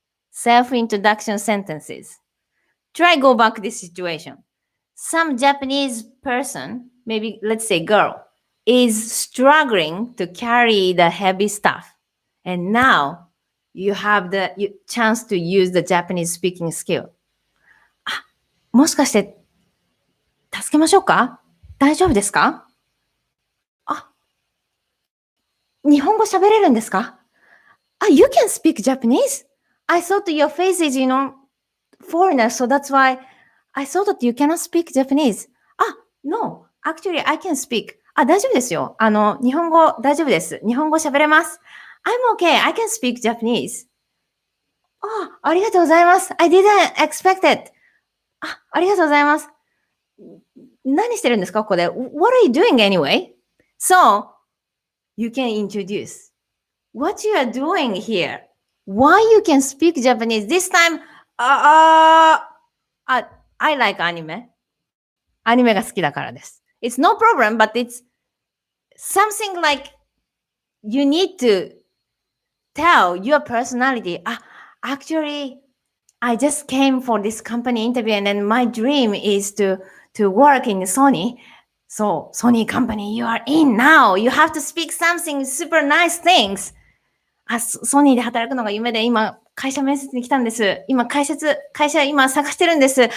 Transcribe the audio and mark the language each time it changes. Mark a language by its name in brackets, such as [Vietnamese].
[English] Self-introduction sentences. Try go back this situation. Some Japanese person, maybe let's say girl, is struggling to carry the heavy stuff. And now you have the chance to use the Japanese speaking skill. [Japanese] もしかして助けましょうか？大丈夫ですか？日本語喋れるんですか？ [English] you can speak Japanese? I thought your face is, foreigner, so that's why I thought that you cannot speak Japanese. No, actually I can speak. [Japanese] 大丈夫ですよ。日本語大丈夫です。日本語喋れます。 [English] I'm okay, I can speak Japanese. [Japanese] ありがとうございます。 [English] I didn't expect it. [Japanese] ありがとうございます。何してるんですかここで。 [English] What are you doing anyway? So, you can introduce what you are doing here. Why you can speak Japanese. This time, I like anime. [Japanese] アニメが好きだからです。 [English] It's no problem, but it's something like you need to tell your personality. Actually, I just came for this company interview and then my dream is to work in Sony. So, Sony company, you are in now. You have to speak something super nice things. [Japanese] ソニーで働くのが夢で今会社面接に来たんです。今会社今探してるんです。